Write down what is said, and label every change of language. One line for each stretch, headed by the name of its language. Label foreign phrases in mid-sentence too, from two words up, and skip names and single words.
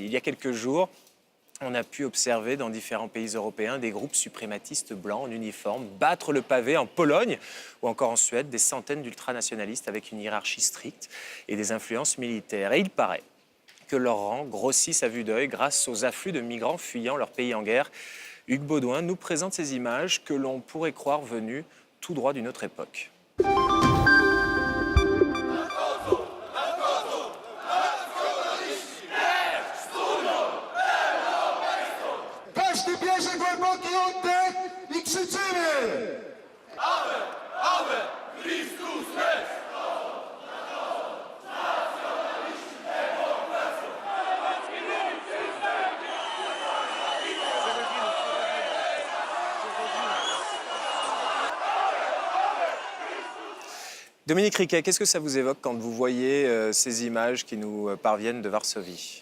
French: Il y a quelques jours, on a pu observer dans différents pays européens des groupes suprématistes blancs en uniforme battre le pavé en Pologne ou encore en Suède, des centaines d'ultranationalistes avec une hiérarchie stricte et des influences militaires. Et il paraît que leurs rangs grossissent à vue d'œil grâce aux afflux de migrants fuyant leur pays en guerre. Hugues Baudouin nous présente ces images que l'on pourrait croire venues tout droit d'une autre époque.
Polish: Każdy bierze głęboki oddech i krzyczymy! Amen, Amen, Chrystus jest!
French: Dominique Riquet, qu'est-ce que ça vous évoque quand vous voyez ces images qui nous parviennent de Varsovie ?